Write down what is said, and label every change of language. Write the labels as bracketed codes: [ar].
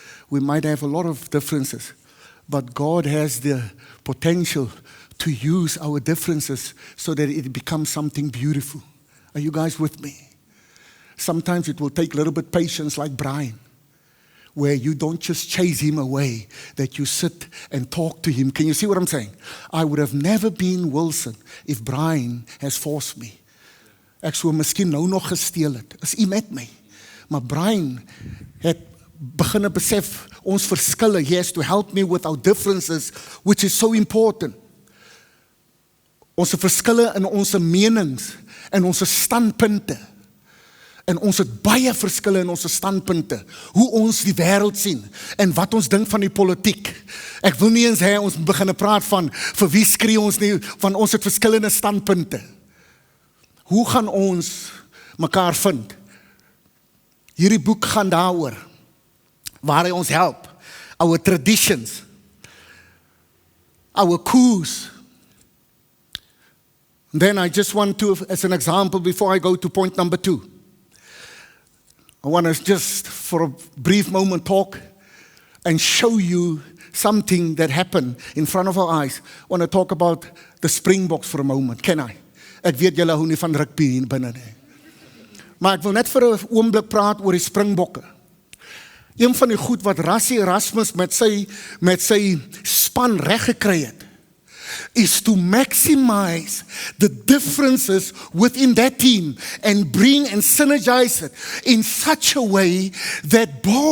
[en] We might have a lot of differences, but God has the potential to use our differences so that it becomes something beautiful. Are you guys with me? Sometimes it will take a little bit patience, like Brian, where you don't just chase him away, that you sit and talk to him. Can you see what I'm saying? I would have never been Wilson if Brian has forced me. [af] Ek sou miskien nou nog gesteel het. Is u met my? Maar Brian het beginne besef ons verskille. [en] He has to help me with our differences, which is so important. [af] Ons verskille in ons menings en ons standpunte. En ons het baie verskille in ons standpunte. Hoe ons die wêreld sien en wat ons dink van die politiek. Ek wil nie eens hê ons beginne praat van vir wie skree ons nie, van ons het verskillende standpunte. hoe gaan ons mekaar vind? Hierdie boek gaan daaroor, waar hy ons help, [en] our traditions, our coups. And then I just want to, as an example, before I go to point number 2, I want to just, for a brief moment, talk and show you something that happened in front of our eyes. I want to talk about the Springboks for a moment. Can I? [af] Ek weet julle hou nie van rugby hier binne nie. Maar ek wil net vir 'n oomblik praat oor die Springbokke. Een van die goed wat Rassie Erasmus met sy span reggekry het, is [en] to maximize the differences within that team and bring and synergize it in such a way that,